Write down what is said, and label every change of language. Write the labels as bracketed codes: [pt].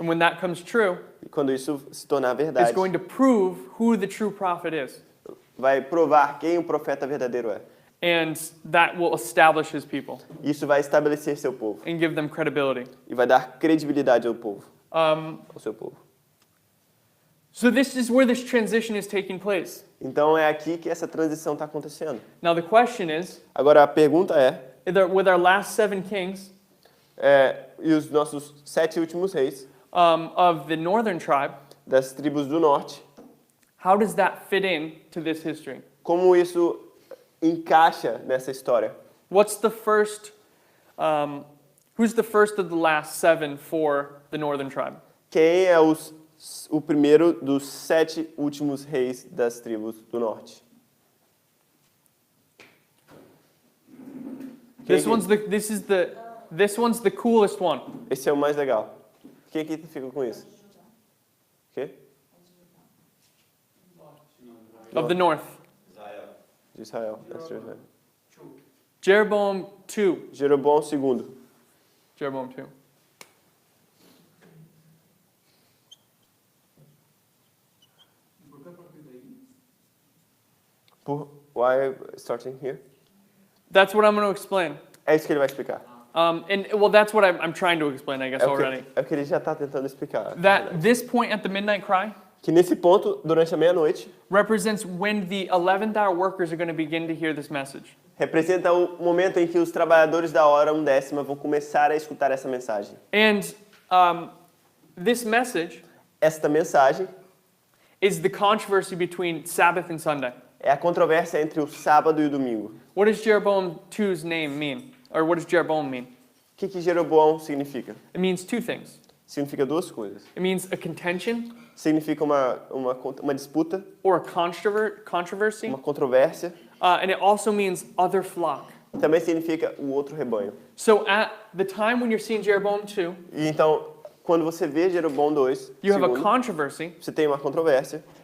[en] And when that comes true, [pt] E quando isso se tornar [en] it's [pt] verdade, [en] going to prove who the true prophet is. [pt] vai provar quem o profeta verdadeiro é. [en] And that will establish His people [pt] Isso vai estabelecer seu povo [en] and give them credibility. [pt] e vai dar credibilidade ao povo, ao seu povo. [en] So this is where this transition is taking place. [pt] Então é aqui que essa transição está acontecendo. [en] Now the question is, [pt] Agora a pergunta [en] with our last 7 kings [pt] e os nossos 7 últimos reis [en] of the northern tribe, [pt] das tribos do norte, [en] how does that fit in to this history? [pt] como isso encaixa nessa história? [en] What's the first? Who's the first of the last 7 for the northern tribe? [pt] Quem é o primeiro dos 7 últimos reis das tribos do norte? [en] This one's the coolest one. [pt] Esse é o mais legal. Quem aqui fica com isso? Quê? [en] Of the north. [pt] De Israel. [en] Jeroboam 2. [pt] Jeroboão II. [en] Jeroboam 2. Why starting here? That's what I'm going to explain. [pt] É isso que ele vai explicar. [en] That's what I'm trying to explain, I guess, already. [pt] É o que ele já está tentando explicar. [en] That this point at the midnight cry [pt] Que nesse ponto, durante a meia-noite, [en] represents when the 11th hour workers are going to begin to hear this message. [pt] representa o momento em que os trabalhadores da hora 1/10 vão começar a escutar essa mensagem. [en] And this message [pt] Esta mensagem [en] is the controversy between Sabbath and Sunday. [pt] é a controvérsia entre o sábado e o domingo. [en] What does Jeroboam 2's name mean? Or what does Jeroboam mean? [pt] que Jeroboão significa? [en] It means two things. [pt] Significa duas coisas. [en] It means a contention [pt] Significa uma disputa, [en] or a controversy, [pt] uma controvérsia. [en] and it also means other flock. [pt] Também significa o outro rebanho. [en] So at the time when you're seeing Jeroboam 2, [pt] E então, quando você vê Jeroboão 2, [en] you have a [pt] segundo, [en] controversy [pt] você tem uma controvérsia.